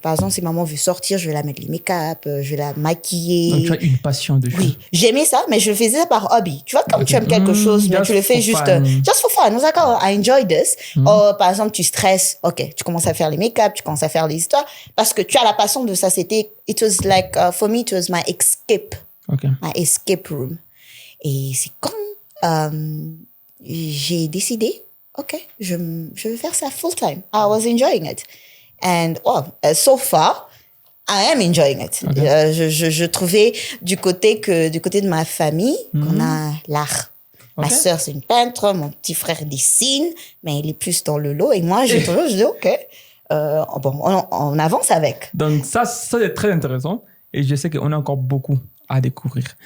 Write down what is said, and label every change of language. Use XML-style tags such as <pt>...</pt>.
<fr>Par exemple, si maman veut sortir, je vais la mettre les make-up, je vais la maquiller. Donc, tu as une passion de Oui, j'aimais ça, mais je le faisais par hobby. Tu vois, comme tu aimes quelque chose, mais tu le fais juste</fr> <en>just for fun.</en> <fr>D'accord,</fr> <en>I enjoy this.</en> <fr>Par exemple, tu stresses, ok, tu commences à faire les make-up, tu commences à faire les histoires, parce que tu as la passion de ça.</fr> <en>It was like, for me, it was my escape. Okay. My escape room.</en> <fr>Et c'est quand j'ai décidé, ok, je vais faire ça</fr> <en>full time. I was enjoying it. And so far, I am enjoying it. Okay.</en> <fr>Je trouvais du côté de ma famille qu'on a l'art. Okay. Ma sœur, c'est une peintre, mon petit frère dessine, mais il est plus dans le lot. Et moi, je dis, ok, on avance avec. Donc ça c'est très intéressant. Et je sais qu'on a encore beaucoup à découvrir.</fr>